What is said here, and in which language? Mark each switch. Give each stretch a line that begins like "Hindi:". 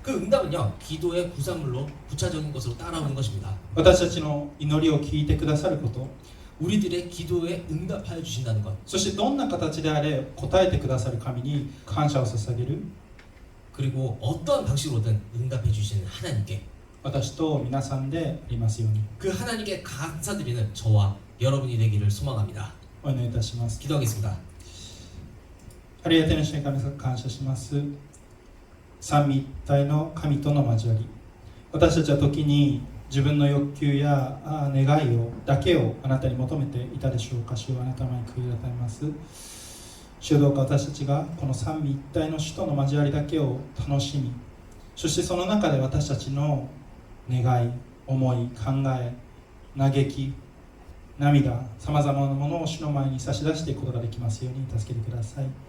Korean: 응답은요 기도의 부산물로 부차적인 것으로 따라오는 것입니다.
Japanese: 私たちの祈りを聞いてくださること、
Korean: 우리들의 기도에 응답하여 주신다는 것,
Japanese: そしてどんな形であれ答えてくださる神に感謝を捧げる
Korean: 그리고 어떠한 방식으로든 응답해 주시는 하나님께
Japanese: 私と皆さんでありますように。
Korean: 그 하나님께 감사드리는 저와 여러분이 되기를 소망합니다.
Japanese: お祈りいたします。
Korean: 기도하겠습니다.
Japanese: ありがたい主に神様感謝します。三位一体の神との交わり、私たちは時に自分の欲求や願いをだけをあなたに求めていたでしょうか。主をあなたの前に悔い改めます。主よ、どうか私たちがこの三位一体の主との交わりだけを楽しみ、そしてその中で私たちの願い、思い、考え、嘆き、涙、さまざまなものを主の前に差し出していくことができますように助けてください。